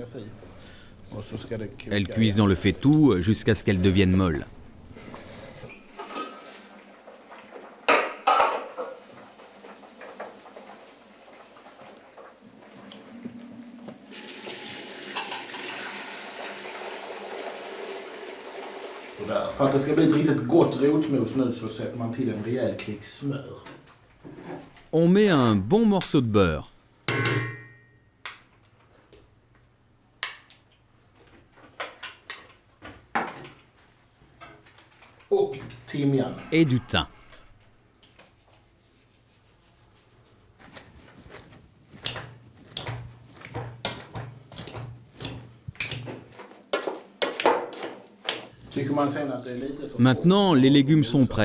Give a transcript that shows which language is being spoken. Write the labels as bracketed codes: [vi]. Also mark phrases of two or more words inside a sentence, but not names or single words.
[fr] Elles cuisent dans le faitout jusqu'à ce qu'elles deviennent molles. [sv] För att det ska bli ett riktigt gott rotmos nu så sätter man till en rejäl klick smör. [fr] On met un bon morceau de beurre. [sv] Och timjan. [fr] Et du thym. Maintenant, les légumes sont prêts.